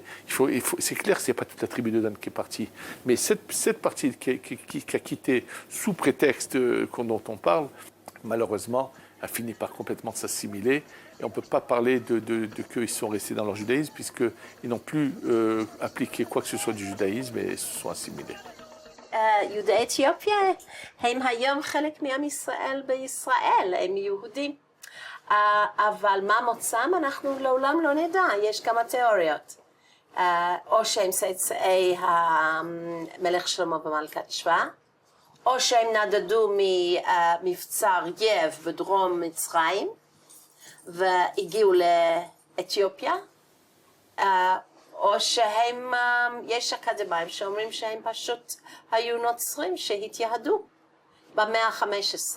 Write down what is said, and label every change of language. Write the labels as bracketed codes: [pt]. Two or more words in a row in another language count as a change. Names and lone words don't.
[fr] C'est clair que ce n'est pas toute la tribu de Dan qui est partie, mais cette partie qui a quitté sous prétexte dont on parle, malheureusement a fini par complètement s'assimiler. Et on ne peut pas parler de qu'ils sont restés dans leur judaïsme, puisqu'ils n'ont plus appliqué quoi que ce soit du judaïsme et se sont assimilés. [he] יהודי אתיופיה הם היום חלק מעם ישראל בישראל, הם יהודים. אבל מה מוצאם אנחנו לעולם לא נדע, יש כמה תיאוריות. או שהם צאצאי המלך שלמה ומלכת שבא, או שהם נדדו ממבצר יב בדרום מצרים, והגיעו לאתיופיה, או שהם, יש אקדמאים שאומרים שהם פשוט היו נוצרים שהתייהדו במאה ה-15.